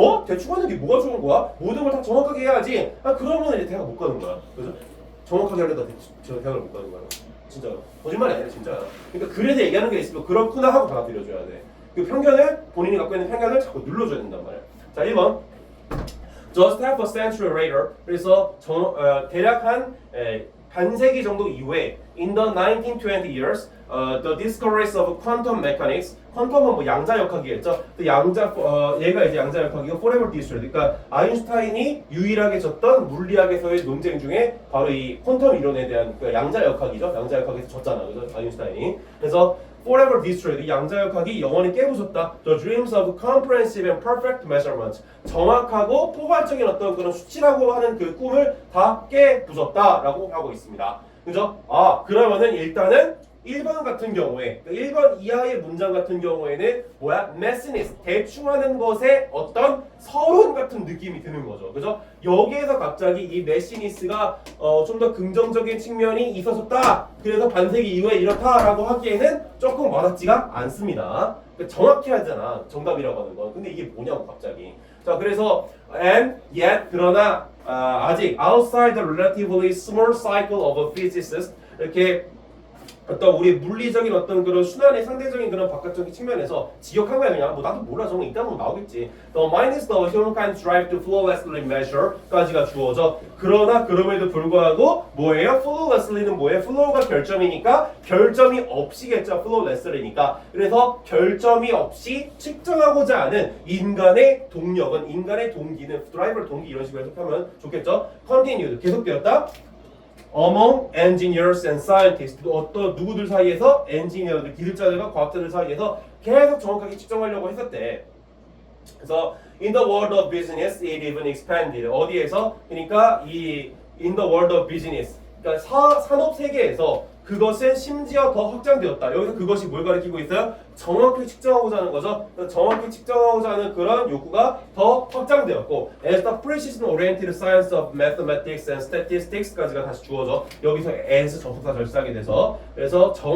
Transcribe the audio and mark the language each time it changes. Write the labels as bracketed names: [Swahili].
[Korean] 대충 하는 게 뭐가 좋은 거야? 모든 걸 다 정확하게 해야지. 그러면 이제 대학 못 가는 거야. 그죠? 정확하게 하려다 대학을 못 가는 거야. 진짜로. 거짓말이 아니라 진짜야. 그러니까 그래서 얘기하는 게 있으면 그렇구나 하고 받아들여줘야 돼. 그 편견을 본인이 갖고 있는 편견을 자꾸 눌러줘야 된단 말이야. 자, 1번. [English] Just half a century later. [Korean] 그래서 대략 한 반세기 정도 이후에 [English] in the 1920 years, the discoveries of quantum mechanics. [Korean] 퀀텀은 뭐 양자역학이겠죠. 얘가 이제 양자역학이고 [English] forever destroyed. [Korean] 그러니까 아인슈타인이 유일하게 졌던 물리학에서의 논쟁 중에 바로 이 퀀텀 이론에 대한 양자역학이죠. 양자역학에서 졌잖아, 그죠? 아인슈타인이. [English] 그래서 forever destroyed. [Korean] 이 양자역학이 영원히 깨부쉈다. [English] The dreams of comprehensive and perfect measurement. [Korean] 정확하고 포괄적인 어떤 그런 수치라고 하는 그 꿈을 다 깨부쉈다라고 하고 있습니다. 그죠? 그러면은 일단은 1번 같은 경우에 1번 이하의 문장 같은 경우에는 뭐야? 메시니스 대충 하는 것에 어떤 서론 같은 느낌이 드는 거죠. 그죠? 여기에서 갑자기 이 메시니스가 좀 더 긍정적인 측면이 있었다. 그래서 반세기 이후에 이렇다라고 하기에는 조금 와닿지가 않습니다. 그러니까 정확히 하잖아. 정답이라고 하는 건. 근데 이게 뭐냐고 갑자기. 자, 그래서 [English] and yet [Korean] 그러나 아직 [English] outside the relatively small cycle of a physicist [Korean] 이렇게 어떤 우리 물리적인 어떤 그런 순환의 상대적인 그런 바깥적인 측면에서 지역한 거야. 그냥 뭐 나도 몰라. 저거 이따 보면 나오겠지. [English] The mind is the humankind's drive to flawlessly measure [Korean] 까지가 주어져. 그러나 그럼에도 불구하고 뭐예요? flawlessly는 뭐예요? flaw가 결점이니까 결점이 없이겠죠. flawlessly니까. 그래서 결점이 없이 측정하고자 하는 인간의 동력은 인간의 동기는 드라이버 동기 이런 식으로 해석하면 좋겠죠. continued 계속되었다. [English] Among engineers and scientists, [Korean] 어떤 누구들 사이에서 엔지니어들, 기술자들과 과학자들 사이에서 계속 정확하게 측정하려고 했었대. 그래서 [English] in the world of business, it even expanded. [Korean] 어디에서? 그러니까 이 [English] in the world of business, [Korean] 그러니까 산업 세계에서 그것은 심지어 더 확장되었다. 여기서 그것이 뭘 가리키고 있어요? 정확히 측정하고자 하는 거죠. 정확히 측정하고자 하는 그런 욕구가 더 확장되었고 [English] as the precision oriented science of mathematics and statistics [Korean] 까지가 다시 주어져. 여기서 as 접속사 절사하게 돼서 그래서